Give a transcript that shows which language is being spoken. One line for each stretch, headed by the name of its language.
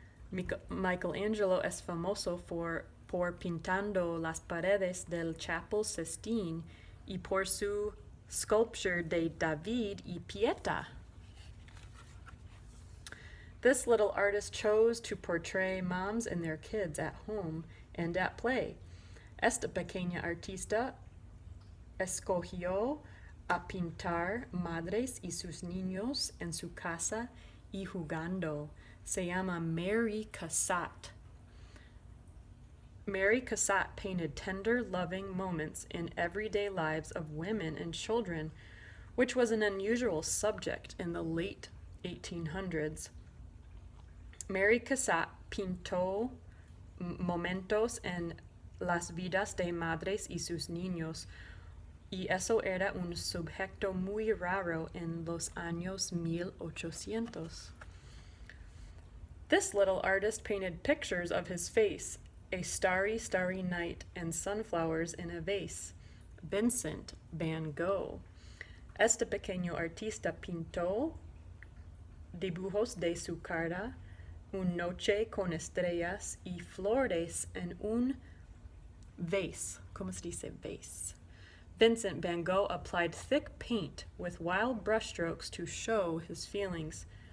Spanish: Michelangelo es famoso por pintando las paredes del Chapel Sistine y por su sculpture de David y Pieta.
English: This little artist chose to portray moms and their kids at home and at play.
Spanish: Este pequeño artista escogió a pintar madres y sus niños en su casa y jugando. Se llama Mary Cassatt.
English: Mary Cassatt painted tender, loving moments in everyday lives of women and children, which was an unusual subject in the late 1800s.
Spanish: Mary Cassatt pintó momentos en las vidas de madres y sus niños, y eso era un sujeto muy raro en los años 1800.
English: This little artist painted pictures of his face, a starry, starry night, and sunflowers in a vase. Vincent van Gogh.
Spanish: Este pequeño artista pintó dibujos de su cara, una noche con estrellas y flores en un vase. ¿Cómo se dice vase?
English: Vincent van Gogh applied thick paint with wild brushstrokes to show his feelings.